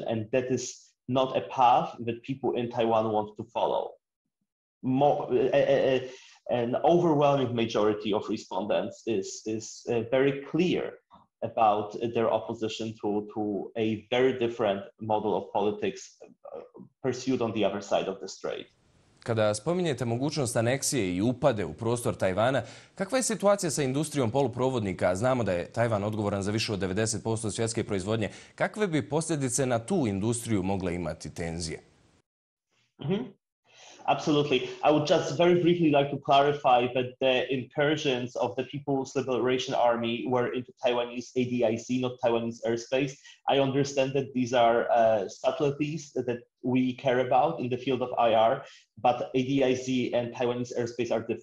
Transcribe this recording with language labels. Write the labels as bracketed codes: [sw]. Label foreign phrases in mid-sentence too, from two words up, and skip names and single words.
[en] And that is not a path that people in Taiwan want to follow. An overwhelming majority of respondents is very clear about their opposition to a very different model of politics pursued on the other side of the strait. [bs] Kada spominjete mogućnost aneksije i upade u prostor Tajvana, kakva je situacija sa industrijom poluprovodnika? Znamo da je Tajvan odgovoran za više od 90% svjetske proizvodnje. Kakve bi posljedice na tu industriju mogle imati tenzije? [en] Absolutely. I would just very briefly like to clarify that the incursions of the People's Liberation Army were into Taiwanese ADIZ, not Taiwanese airspace. I understand that these are subtleties that we care about in the field of IR, but ADIZ and Taiwanese airspace are different.